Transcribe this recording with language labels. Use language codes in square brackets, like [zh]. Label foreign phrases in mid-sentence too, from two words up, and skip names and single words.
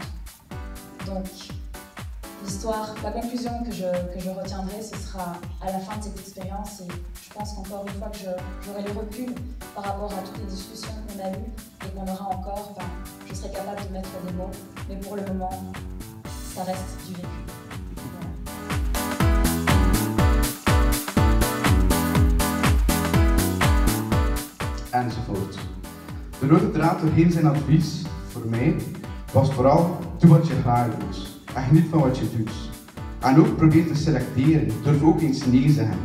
[fr] Donc l'histoire, la conclusion que je retiendrai, ce sera à la fin de cette expérience, et je pense qu'encore une fois que j'aurai le recul par rapport à toutes les discussions qu'on a eues et qu'on aura encore, enfin, je serai capable de mettre des mots, mais pour le moment, ça reste du vécu. [nl] Enzovoort. De rode draad doorheen zijn advies, voor mij, was vooral doe wat je graag doet. En geniet van wat je doet. En ook probeer te selecteren, durf ook eens nee zeggen.